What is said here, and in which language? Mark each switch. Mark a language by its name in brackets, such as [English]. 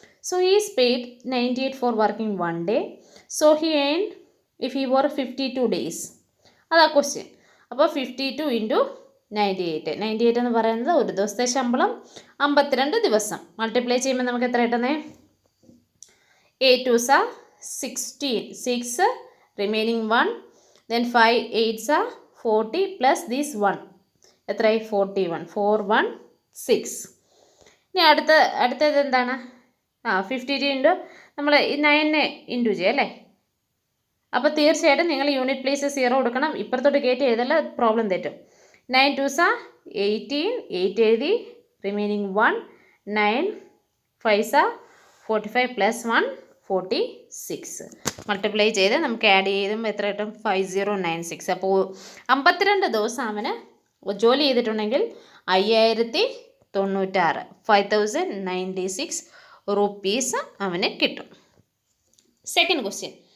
[English] So he is paid 98 for working 1 day. So he earn if he work 52 days. [Malayalam] അതാ question. അപ്പോൾ 52 × 98. 98 എന്ന് പറയുന്നത് ഒരു ദിവസത്തെ ശമ്പളം, 52 ദിവസം. മൾട്ടിപ്ലൈ ചെയ്യുമ്പോൾ നമുക്ക് എത്ര കിട്ടുന്നത്? [English] 8 2s are 16, 6 remaining 1, then 5 8s are 40 plus this 1, [Malayalam] എത്രയായി? 41. 4 1 6. ഇനി അടുത്തത് എന്താണ്? 52 നമ്മൾ 9 ഇൻറ്റു ചെയ്യുക അല്ലേ. അപ്പോൾ തീർച്ചയായിട്ടും നിങ്ങൾ യൂണിറ്റ് പ്ലേസ് 0 കൊടുക്കണം. ഇപ്പുറത്തോട്ട് കയറ്റി എഴുതല്ല, പ്രോബ്ലം തെറ്റും. [English] 9 2s are 18, 8 [Malayalam] എഴുതി, [English] Remaining 1, 9 5s are 45 plus 1 46. [Malayalam] Multiply ചെയ്ത് നമുക്ക് ആഡ് ചെയ്തും എത്ര കിട്ടും? 5096. അപ്പോൾ 52 ദിവസം അവന് ജോലി ചെയ്തിട്ടുണ്ടെങ്കിൽ 5096, 5096 റുപ്പീസ് അവന് കിട്ടും. Second question.